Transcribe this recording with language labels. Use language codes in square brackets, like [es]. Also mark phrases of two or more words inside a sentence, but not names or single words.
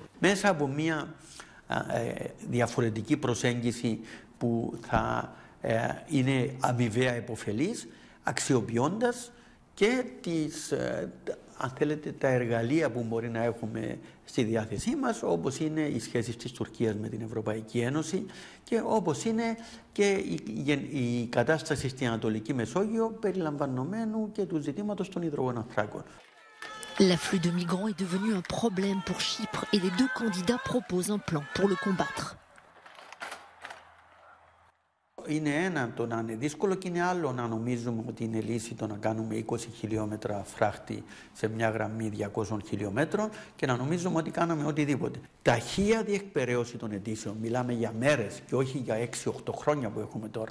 [el] Μέσα από μια διαφορετική προσέγγιση που θα είναι αμοιβαία επωφελής, αξιοποιώντας και αν θέλετε, τα εργαλεία που μπορεί να έχουμε στη διάθεσή μας, όπως είναι οι σχέσεις της Τουρκίας με την Ευρωπαϊκή Ένωση και όπως είναι και η κατάσταση στην Ανατολική Μεσόγειο περιλαμβανομένου και του ζητήματος των υδρογοναθράκων. [fr] L'afflux de migrants est devenu un problème pour Chypre et les 2 candidats proposent un plan pour le combattre. [el] Είναι ένα το να είναι δύσκολο και είναι άλλο να νομίζουμε ότι είναι λύση το να κάνουμε 20 χιλιόμετρα φράχτη σε μια γραμμή 200 χιλιόμετρων και να νομίζουμε ότι κάναμε οτιδήποτε. Ταχεία διεκπεραίωση των αιτήσεων, μιλάμε για μέρες και όχι για 6-8 χρόνια που έχουμε τώρα.